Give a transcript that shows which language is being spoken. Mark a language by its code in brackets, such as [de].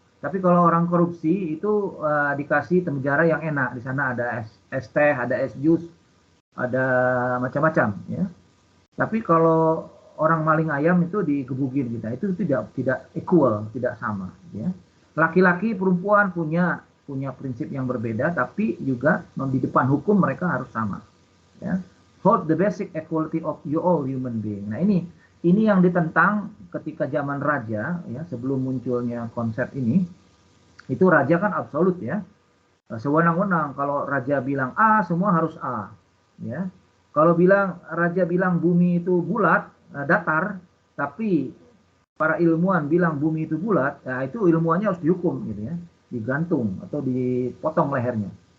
[id] Tapi kalau orang korupsi itu dikasih penjara yang enak. Di sana ada es teh, ada es jus, ada macam-macam ya. Tapi kalau orang maling ayam itu digebugin kita, itu tidak equal, tidak sama ya. Laki-laki perempuan punya prinsip yang berbeda, tapi juga di depan hukum mereka harus sama ya. [en] Hold the basic equality of you all human being. [id] Nah, ini yang ditentang ketika zaman raja ya, sebelum munculnya konsep ini. Itu raja kan absolut ya, sewenang-wenang. Kalau raja bilang A, semua harus A ya. Kalau raja bilang bumi itu bulat, datar, tapi para ilmuwan bilang bumi itu bulat, ya itu ilmuannya harus dihukum gitu ya, digantung atau dipotong lehernya.